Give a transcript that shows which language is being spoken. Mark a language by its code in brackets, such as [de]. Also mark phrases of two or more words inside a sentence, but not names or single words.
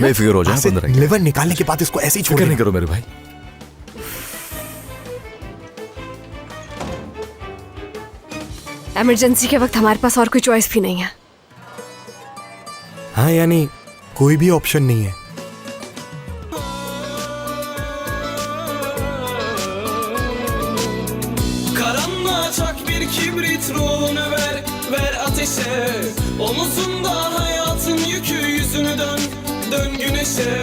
[hi] बेफिक्र हो जाए, अंदर आइए। लिवर निकालने के बाद इसको ऐसे ही छोड़ नहीं करो मेरे भाई। इमरजेंसी के वक्त हमारे पास और कोई चॉइस भी नहीं है। हाँ यानी कोई भी ऑप्शन नहीं है। [tr] Karanlığa çak bir kibrit, ruhunu ver, ver ateşe. Omuzunda hayatın yükü, yüzünü dön, dön güneşe.